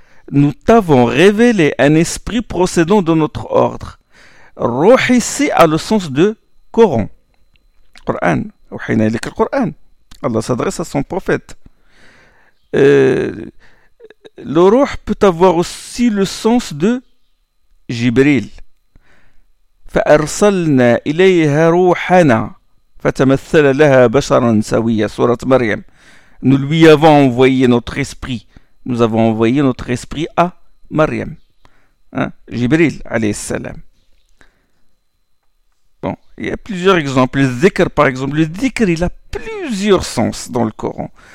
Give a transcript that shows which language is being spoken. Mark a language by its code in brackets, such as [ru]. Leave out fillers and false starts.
[fr] Nous t'avons révélé un esprit procédant de notre ordre. Roh ici a le sens de Coran. Coran, ou hina ilik al Coran. Allah s'adresse à son prophète. Le roh peut avoir aussi le sens de Jibril. [ar] فأرسلنا إليها روحنا فتمثل لها بشرا سويا سورة مريم. [fr] Nous lui avons envoyé notre esprit. Nous avons envoyé notre esprit à Maryam. Jibril alayhi salam. Bon, il y a plusieurs exemples. Le zikr, par exemple, le zikr, il a plusieurs sens dans le Coran.